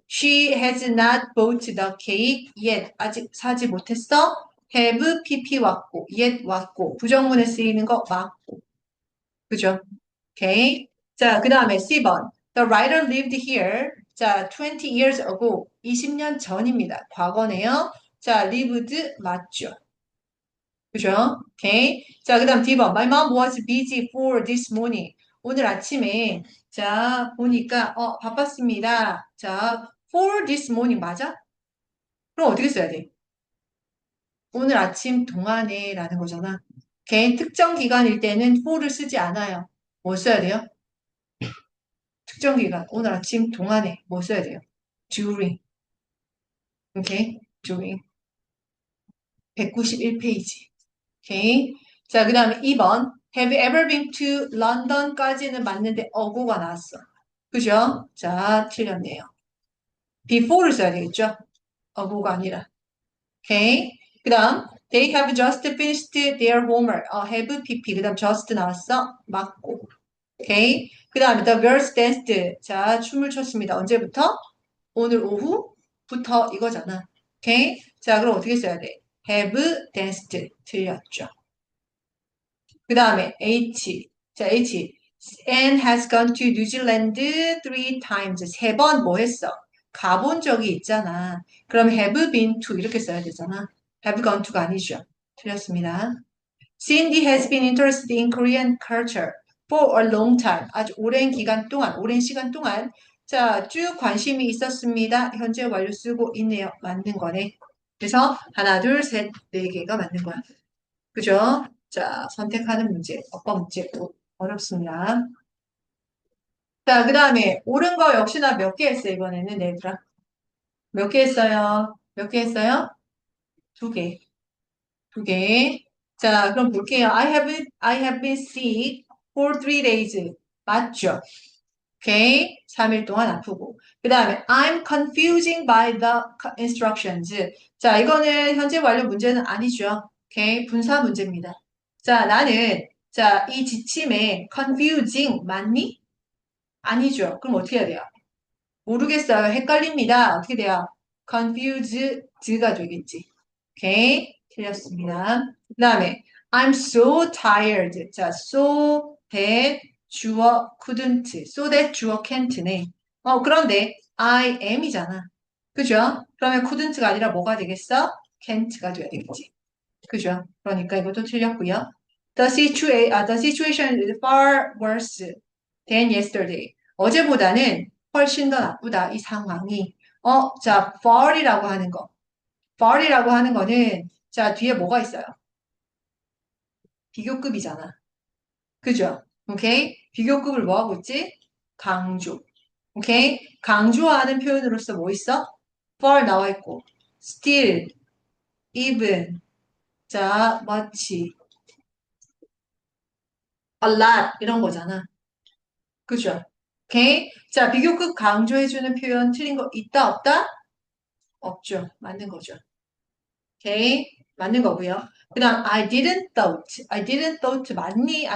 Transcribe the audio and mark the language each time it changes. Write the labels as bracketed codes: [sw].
[en] She has not bought the cake yet. [ko] 아직 사지 못했어? have pp 왔고, yet 왔고, 부정문에 쓰이는 거 맞고. 그죠? 오케이. 자, 그 다음에 C번. [en] The writer lived here. [ko] 자, [en] 20 years ago. [ko] 20년 전입니다. 과거네요. 자, lived 맞죠? 그죠? 오케이. 자, 그 다음 D번. [en] My mom was busy for this morning. [ko] 오늘 아침에, 자, 보니까, 바빴습니다. 자, [en] for this morning [ko] 맞아? 그럼 어떻게 써야 돼? 오늘 아침 동안에 라는 거잖아. 오케이. 특정 기간일 때는 for를 쓰지 않아요. 뭐 써야 돼요? 특정 기간. 오늘 아침 동안에 뭐 써야 돼요? during. 오케이. during. 191페이지. 오케이. 자, 그 다음에 2번. [en] Have you ever been to London [ko] 까지는 맞는데 어고가 나왔어. 그죠? 자, 틀렸네요. before를 써야 되겠죠? 어고가 아니라. 오케이. 그 다음, [en] they have just finished their homework. [ko] have pp. 그 다음 just 나왔어. 맞고. 오케이. 그 다음에 [en] the girls danced. [ko] 자, 춤을 췄습니다. 언제부터? 오늘 오후부터 이거잖아. 오케이. 자, 그럼 어떻게 써야 돼? [en] have danced. [ko] 틀렸죠. 그 다음에 H. 자, H. [en] Anne has gone to New Zealand 3 times. [ko] 3번 뭐 했어? 가본 적이 있잖아. 그럼 [en] have been to [ko] 이렇게 써야 되잖아. have gone to가 아니죠. 틀렸습니다. [en] Cindy has been interested in Korean culture for a long time. [ko] 아주 오랜 기간 동안, 오랜 시간 동안 자, 쭉 관심이 있었습니다. 현재 완료 쓰고 있네요. 맞는 거네. 그래서 하나, 둘, 셋, 네 개가 맞는 거야. 그죠? 자, 선택하는 문제, 어법 문제 어렵습니다. 자, 그 다음에 옳은 거 역시나 몇 개 했어요, 이번에는, 네, 얘들아. 몇 개 했어요? 몇 개 했어요? 2개. 2개. 자, 그럼 볼게요. [en] I have been sick for 3 days. [ko] 맞죠? 오케이. 3일 동안 아프고. 그 다음에 [en] I'm confusing by the instructions. [ko] 자, 이거는 현재 완료 문제는 아니죠. 오케이. 분사 문제입니다. 자, 나는 자, 이 지침에 confusing 맞니? 아니죠. 그럼 어떻게 해야 돼요? 모르겠어요. 헷갈립니다. 어떻게 돼요? confused가 되겠지. 오케이. 틀렸습니다. 그 다음에 [en] I'm so tired. 자, so that 주어 couldn't. [ko] so that 주어 can't네. 그런데 I am이잖아. 그죠? 그러면 couldn't가 아니라 뭐가 되겠어? can't가 돼야 되겠지. 그죠? 그러니까 이것도 틀렸고요. [en] The situation is far worse than yesterday. [ko] 어제보다는 훨씬 더 나쁘다, 이 상황이. 자, far이라고 하는 거. far이라고 하는 거는, 자, 뒤에 뭐가 있어요? 비교급이잖아. 그죠? 오케이? 비교급을 뭐 하고 있지? 강조. 오케이? 강조하는 표현으로서 뭐 있어? far 나와 있고, still, even, 자, much, a lot, 이런 거잖아. 그죠? 오케이? 자, 비교급 강조해주는 표현 틀린 거 있다, 없다? 없죠. 맞는 거죠. 오케이? 맞는 거고요. 그 다음, [en] I didn't thought. I didn't thought [ko] 맞니?